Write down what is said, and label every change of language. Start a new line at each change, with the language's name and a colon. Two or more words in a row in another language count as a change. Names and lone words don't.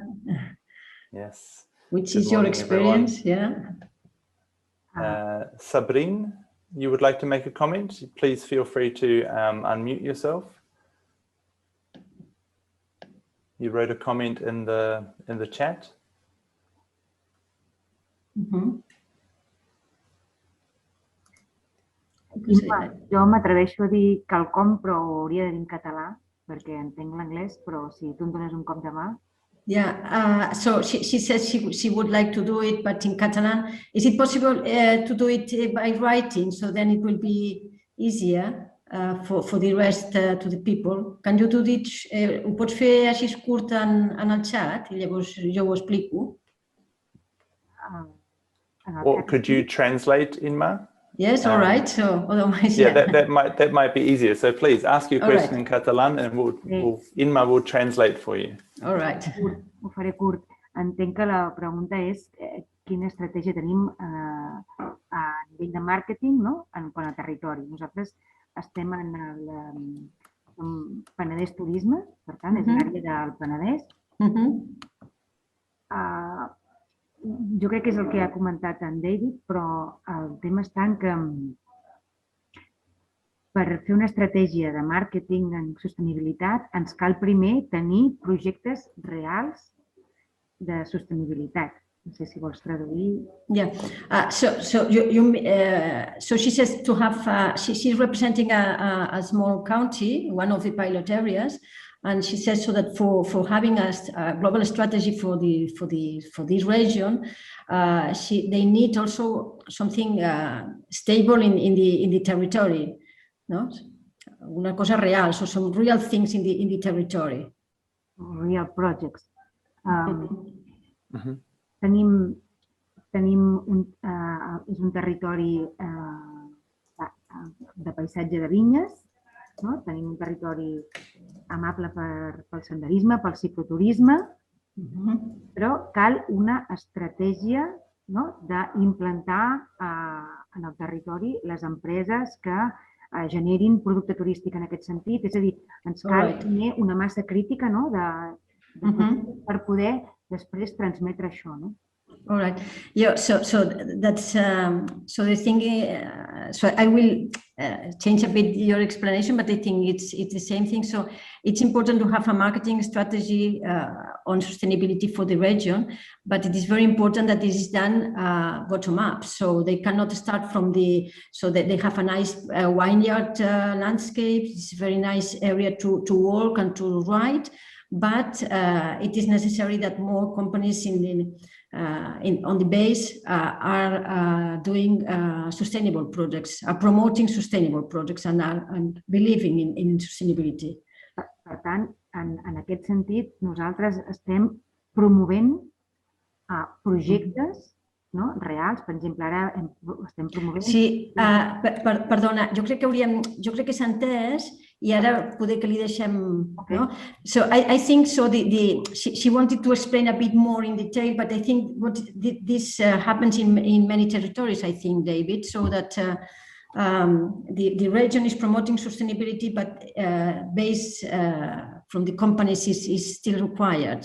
English: Yes. Which is your experience? Everyone. Yeah. Sabrine, you would like to make a comment? Please feel free to unmute yourself. You wrote a comment in the chat.
Catalan: Jo m'atreveixo a dir quelcom, però ho hauria de dir en català, perquè entenc l'anglès, però si tu em dones un cop de mà.
English: Yeah, so she says she would like to do it, but in Catalan. Is it possible to do it by writing, so then it will be easier for the rest to the people? Can you do it?
Catalan: Ho pots fer així curt en el chat i llavors jo ho explico.
English: Or could you translate, Inma? Yes, all right. So otherwise, yeah, that might be easier. So please ask your question in Catalan, and Inma will translate for you. All right.
Catalan: Ho faré curt. Entenc que la pregunta és quina estratègia tenim a nivell de màrqueting, no? En quant a territori. Nosaltres estem en el Penedès Turisme, per tant, és l'àrea del Penedès. Jo crec que és el que ha comentat en David, però el tema està en que per fer una estratègia de màrqueting en sostenibilitat ens cal primer tenir projectes reals de sostenibilitat. No sé si vols traduir.
English: Yeah. So she says to have. She's representing a small county, one of the pilot areas. And she says so that for having a global strategy for this region, they need also something stable in the territory, no?
Catalan: Una cosa real,
English: so some real things in the territory. Real projects.
Catalan: És un territori de paisatge de vinyes. No? Tenim un territori amable pel senderisme, pel cicloturisme, però cal una estratègia, no? D'implantar en el territori les empreses que generin producte turístic en aquest sentit. És a dir, ens cal tenir una massa crítica, no? Per poder després transmetre això. No?
English: All right. Yeah. So that's so the thing. So I will change a bit your explanation, but I think it's the same thing. So it's important to have a marketing strategy on sustainability for the region, but it is very important that this is done bottom up. So they cannot start from so that they have a nice vineyard landscape. It's a very nice area to walk and to ride, but it is necessary that more companies on the base are doing sustainable projects, are promoting sustainable projects and believing in sustainability.
Catalan: Per tant, en aquest sentit, nosaltres estem promovent projectes reals. Per exemple, ara estem promovent... Sí, perdona, jo crec que s'ha entès i ara poder que li deixem... No?
English: So I think so she wanted to explain a bit more in detail, but I think this happens in many territories, I think, David, so that the region is promoting sustainability, but base from the companies is still required.